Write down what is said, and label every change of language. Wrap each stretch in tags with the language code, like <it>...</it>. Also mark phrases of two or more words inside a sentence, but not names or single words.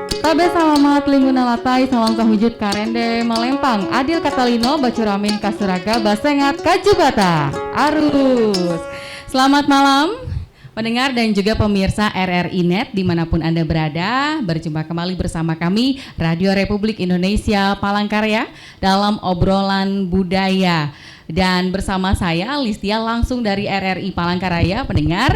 <knx>Sabe salamat lingguna latai salam kahujud karende malempang adil katalino bacuramin kasuraga basengat kajubata arus.</knx> <id>Selamat malam pendengar dan juga pemirsa RRI Net dimanapun Anda berada. Berjumpa kembali bersama kami Radio Republik Indonesia Palangkaraya dalam obrolan budaya. Dan bersama saya Listia langsung dari RRI Palangkaraya pendengar.</id>